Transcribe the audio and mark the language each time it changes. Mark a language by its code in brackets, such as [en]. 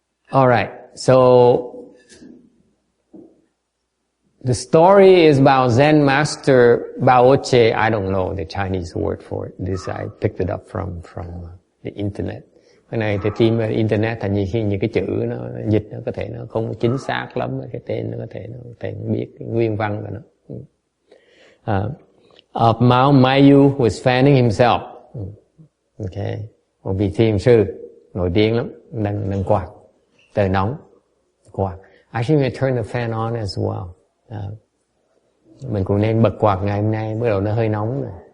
[en] All right. So the story is about Zen master Baoche. I don't know the Chinese word for it. This I picked it up from the internet. [vi] Cái này thì tìm về internet thành những cái chữ nó dịch nó có thể nó không chính xác lắm, cái tên nó có thể nó biết cái nguyên văn của nó. Mao Mayu was fanning himself. Okay. Một vị thiền sư nổi tiếng lắm, đang quạt. Trời nóng, quạt. [en] Actually, we turn the fan on as well. [vi] Mình cũng nên bật quạt ngày hôm nay, bắt đầu nó hơi nóng rồi.